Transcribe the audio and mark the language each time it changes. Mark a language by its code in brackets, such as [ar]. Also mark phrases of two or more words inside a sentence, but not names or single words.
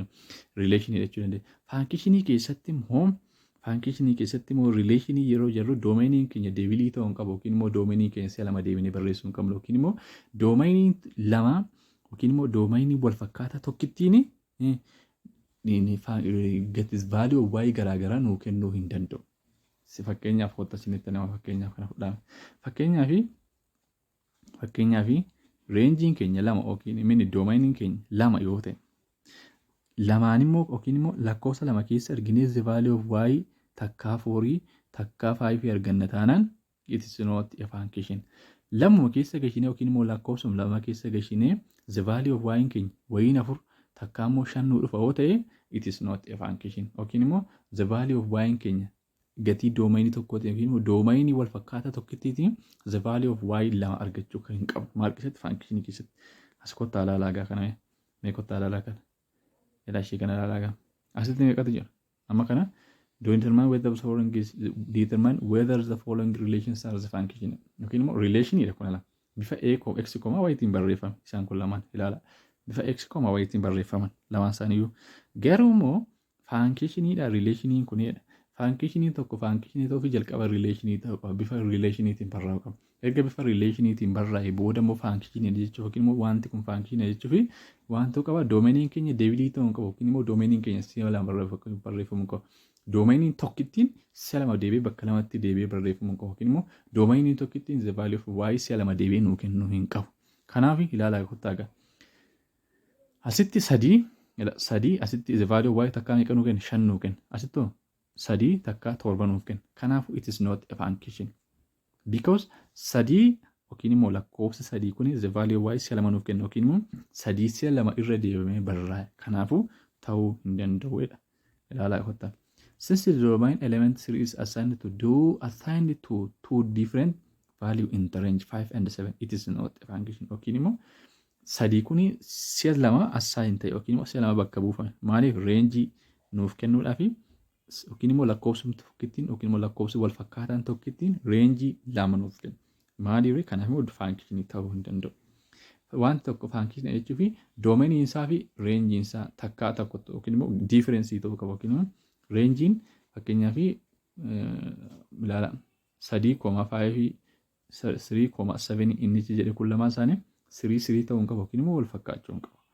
[om] Relation jechuu dandeenya. Function keessatti immoo function keessatti immoo relation yeroo jirru domainiin keenya deebilii ta'uu qabu yookiin immoo domainii keenya si'a lama deebinee barreessuu hin qabnu yookiin immoo domainiin lama yookiin immoo domainii wal fakkaataa tokkittiin gatis value y garaagaraa nuu kennuu hin danda'u. Fakkeenyaaf qotta isinitti nama fakkeenyaaf kana fudhama. Fakkeenyaaf reenjiin keenya lama yookiin immoo domainiin keenya lama yoo ta'e lamaan immoo yookiin immoo lakkoofsa lama keessa arginee [en] the value of y [om] takkaa 4 takkaa 5 arganna taanaan [en] it is not a function. [om] Lamuma keessa gashinee yookiin immoo lakkoofsuma lama keessa gashinee [en] the value of y [om] keenya wayiin 4 takkaa immoo 5 nuu dhufa yoo ta'e [en] it is not a function. [om] Yookiin immoo [en] the value of y [om] keenya gatii doomainii tokkootiin yookiin immoo doomainii wal fakkaataa tokkittiin [en] the value of y [om] lama argachuu kan hin qabu. Maal keessatti function keessatti as kottaa ilaalaa kana mee kottaa ilaalaa kana. Ilashii kana ilaalaa asitti meeqatu jira amma kana [en] determine whether the following is determine whether the following relations are the function [om] yookiin immoo relation dha kun ala bifa a x, y tiin barreeffame isaan kun lamaan ilaala bifa x, y tiin barreeffaman lamaan isaaniiyyuu garuu immoo functionidha relationiin kunidha. Functionii tokko functionii ta'uu fi jalqaba relationii ta'uu qaba bifa relationiitiin barraa'u qaba. Erga bifa relationiitiin barraa'e booda immoo functionii jechuuf yookiin immoo wanti kun functionii jechuuf wanti qaba domainiin keenya deebilii ta'uu qabu yookiin immoo domainiin keenya si'a lama barreeffamuu qaba. Domainiin tokkittiin si'a lama deebi'ee bakka lamatti deebi'ee barreeffamuu qaba yookiin immoo domainiin tokkittiin [en] the value of y [om] si'a lama deebi'ee nuu kennuu hin qabu. Kanaaf ilaalaa kottaa gaa. Asitti sadii asitti [en] the value of y [om] takkaa meeqa nuu kenna 5 nuu kenna. Asitti sadii takka 7 nuuf kenna. Kanaaf [en] it is not a function. [om] Because sadii yookiin immoo lakkoofsa sadii kun [en] the value of y [om] si'a lama nuuf kenna yookiin immoo sadii si'a lama irra deebamee barraa'e. Kanaafuu ta'uu hin danda'udha. Ilaalaa kottaa. [en] Since the domain element 3 is assigned to two different value in the range 5 and 7, it is not a function. [om] Yookiin immoo sadii kun si'a lama assign ta'e yookiin immoo si'a lama bakka buufame. Maaliif range nuuf kennuudhaafi yookiin immoo lakkoofsuma tokkittiin yookiin immoo lakkoofsi wal fakkaataan tokkittiin reenjii lama nuuf kenna. Maaliif kanaaf immoo function ta'uu hin danda'u. Waan tokko function jechuuf domainiin isaa fi reenjiin isaa takkaa tokko yookiin immoo difference ta'uu qaba yookiin immoo reenjiin fakkeenyaaf ilaala 3,5 3,7 inni jedhe kun lamaan isaanii 3 ta'uu hin qabu yookiin immoo wal fakkaachuu hin qabu.